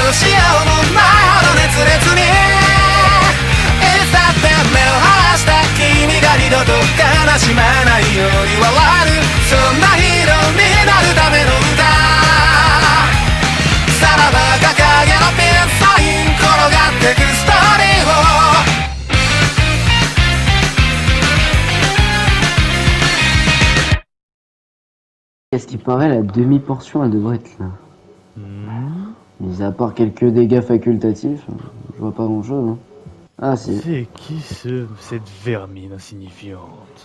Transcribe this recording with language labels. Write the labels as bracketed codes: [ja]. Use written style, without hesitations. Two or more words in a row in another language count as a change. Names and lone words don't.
[ja] どうしようもないほど熱烈にいつだって目を離した君が二度と悲しまないように笑う。そんなヒーローになるための歌、さらば掲げのピンサイン転がってくストーリーを。 [fr] À ce qui paraît, la demi-portion, elle devrait être là. Mis à part quelques dégâts facultatifs, je vois pas grand-chose. Hein. Ah, si. C'est qui cette vermine insignifiante?